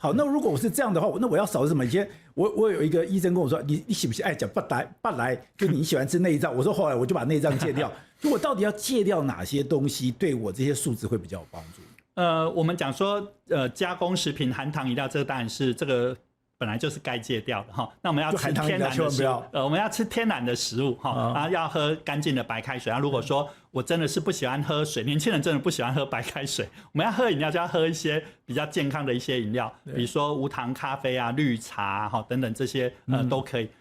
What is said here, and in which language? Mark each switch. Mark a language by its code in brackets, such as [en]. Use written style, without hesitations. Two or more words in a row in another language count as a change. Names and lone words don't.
[zh] 好，那如果我是這樣的話，那我要少什麼？以前我有一個醫生跟我說，你喜不喜歡講不來，就你喜歡吃內臟。我說後來我就把內臟戒掉。就我到底要戒掉哪些東西，對我這些數值會比較有幫助？我們講說加工食品、含糖飲料，這個當然是這個本來就是該戒掉的哈。那我們要吃天然的食物，我們要吃天然的食物哈，然後要喝乾淨的白開水。然後如果說我真的是不喜歡喝水，年輕人真的不喜歡喝白開水，我們要喝飲料就要喝一些比較健康的一些飲料，比如說無糖咖啡啊、綠茶哈等等這些都可以。